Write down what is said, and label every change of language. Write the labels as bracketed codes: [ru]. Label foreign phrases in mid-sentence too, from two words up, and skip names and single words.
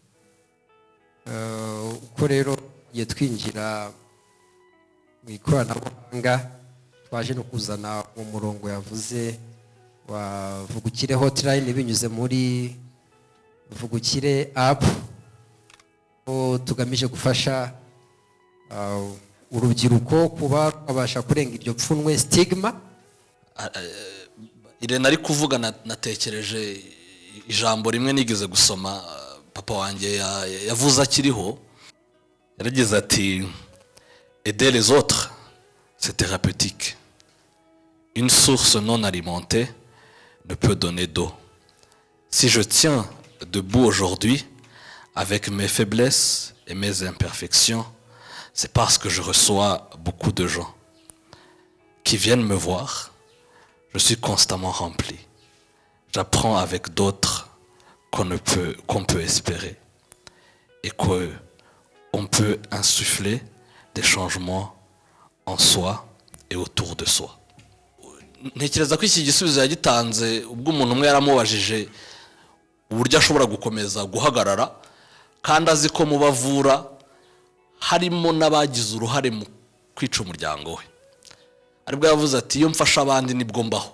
[rw] Uko rero igihe twinjira mu ikoranabuhanga twaje no kuzana umurongo yavuze wa Vugukire hotline binyuze muri Vugukire app, tugamije gufasha urubyiruko kuba abasha kurenga iryo pfunwe stigma. Irene ari kuvuga natekereje ijambo rimwe nigeze gusoma papa wanjye yavuze akiriho, yaragize ati [fr] aider les autres c'est thérapeutique. Une source non alimentée ne peut donner d'eau. Si je tiens debout aujourd'hui avec mes faiblesses et mes imperfections, c'est parce que je reçois beaucoup de gens qui viennent me voir. Je suis constamment rempli. J'apprends avec d'autres qu'on peut espérer et qu'on peut insuffler des changements en soi et autour de soi. [rw] Ntekereza ko iki gisubizo yagitanze ubwo umuntu umwe yaramubajije uburyo ashobora gukomeza guhagarara, kandi azi ko mu bavura harimo n'abagize uruhare mu kwica umuryango we. Aribwo yavuze ati iyo mfasha abandi nibwo mbaho.